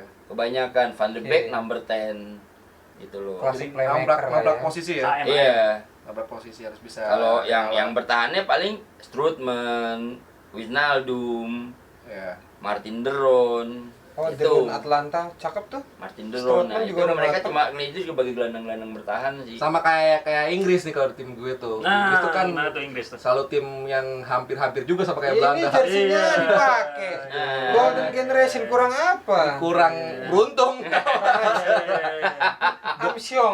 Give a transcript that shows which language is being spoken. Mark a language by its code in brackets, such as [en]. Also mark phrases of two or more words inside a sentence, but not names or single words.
[id] Kebanyakan Van de Beek Iya. number 10 gitu loh. Klasik Jadi playmaker nabrak lah nabrak ya. posisi ya. KM. Iya. Nabrak posisi harus bisa. Kalau yang bertahannya paling Strootman, Wijnaldum, ya. Martin de Roon. Oh, itu Devon Atlanta cakep tuh. Martin de Roon. Strootman Nah, juga itu udah mereka matang. cuma itu sebagai gelandang-gelandang bertahan sih. Sama kayak Inggris nih kalau di tim gue tuh. Inggris tuh kan Nah, tuh Inggris tuh. selalu tim yang hampir-hampir juga sama kayak Ini Belanda. jersinya Iya. dipakai. Nah. [en] Golden Generation [id] kurang apa? Kurang beruntung. Amsyong.